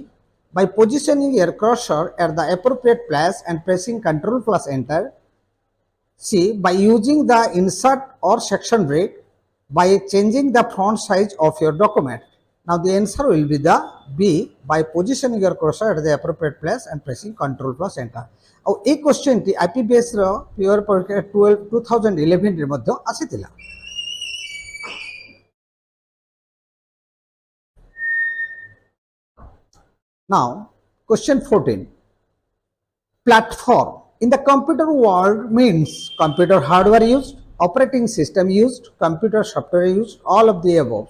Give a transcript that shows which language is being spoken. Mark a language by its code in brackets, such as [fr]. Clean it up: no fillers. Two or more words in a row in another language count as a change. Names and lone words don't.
[en] By positioning your cursor at the appropriate place and pressing Ctrl plus Enter. C. By using the insert or section break by changing the font size of your document. Now the answer will be the B, by positioning your cursor at the appropriate place and pressing Ctrl plus Enter. [or] ଆଉ এই କ୍ୱେଶ୍ଚନଟି IPBS ର ପିଓର ପରୀକ୍ଷା 2011 ରେ ମଧ୍ୟ ଆସିଥିଲା. [en] Now question 14. Platform in the computer world means computer hardware used, operating system used, computer software used, all of the above.